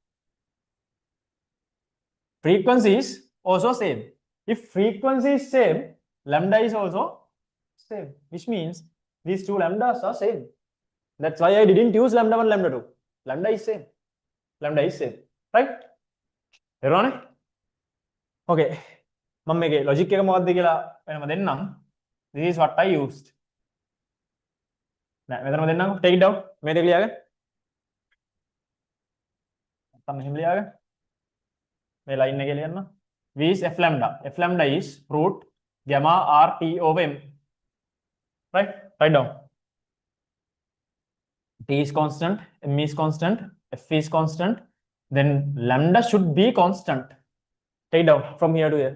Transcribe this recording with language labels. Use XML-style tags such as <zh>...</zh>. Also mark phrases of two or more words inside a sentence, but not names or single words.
<en>Frequency is also same. If frequency is same, lambda is also same, which means these two lambdas are same. That's why I didn't use lambda 1, lambda 2. Lambda is same. Lambda is same. Right?</en> <si>තේරුණානේ? Okay. මම මේකේ logic එක මොකක්ද කියලා වෙනම දෙන්නම්.</si> <en>This is what I used.</en> <si>නෑ මෙතනම දෙන්නම්කෝ.</si> <en>Take it down.</en> <si>මේ දෙක ලියාගෙන. නැත්තම් මෙහෙම ලියාගෙන. මේ line එකේ ලියන්න.</si> <en>V is F lambda. F lambda is root gamma R T over M. Right? Write down. T is constant, M is constant, F is constant. Then lambda should be constant. Take down from here to here.</en>